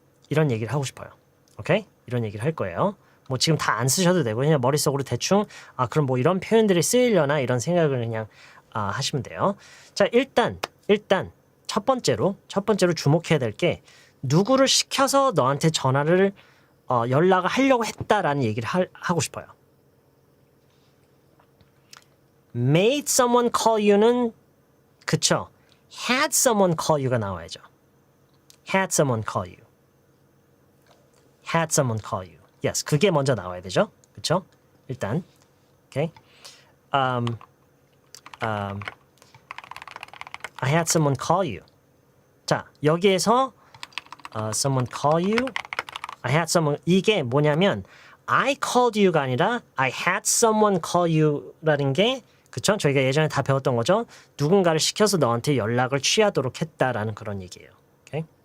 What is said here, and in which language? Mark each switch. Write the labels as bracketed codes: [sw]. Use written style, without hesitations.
[ko] 이런 얘기를 하고 싶어요. 오케이? 이런 얘기를 할 거예요. 지금 다 안 쓰셔도 되고 그냥 머릿속으로 대충 그럼 이런 표현들이 쓰이려나 이런 생각을 그냥 하시면 돼요. 자, 일단 첫 번째로 주목해야 될 게 누구를 시켜서 너한테 전화를 연락을 하려고 했다라는 얘기를 하고 싶어요. [en] Made someone call you는 [ko] 그쵸? [en] Had someone call you가 나와야죠. Had someone call you. Had someone call you. Yes, [ko] 그게 먼저 나와야 되죠. 그쵸? 일단, [en] okay. I had someone call you. [ko] 자, 여기에서 [en] someone call you. I had someone [ko] 이게 뭐냐면 [en] I called you가 아니라 I had someone call you라는 게 그쵸? [ko] 저희가 예전에 다 배웠던 거죠. 누군가를 시켜서 너한테 연락을 취하도록 했다라는 그런 얘기예요. 오케이?